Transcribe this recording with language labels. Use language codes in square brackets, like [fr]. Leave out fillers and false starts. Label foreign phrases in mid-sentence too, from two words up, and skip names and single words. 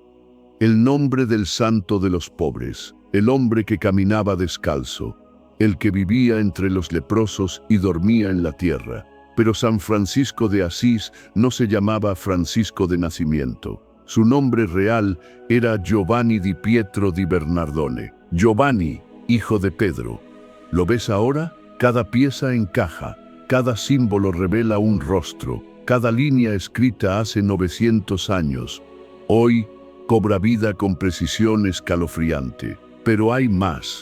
[es] El nombre del santo de los pobres, el hombre que caminaba descalzo, el que vivía entre los leprosos y dormía en la tierra. Pero San Francisco de Asís no se llamaba Francisco de nacimiento. Su nombre real era Giovanni di Pietro di Bernardone. Giovanni, hijo de Pedro. ¿Lo ves ahora? Cada pieza encaja, cada símbolo revela un rostro, cada línea escrita hace 900 años. Hoy cobra vida con precisión escalofriante. Pero hay más.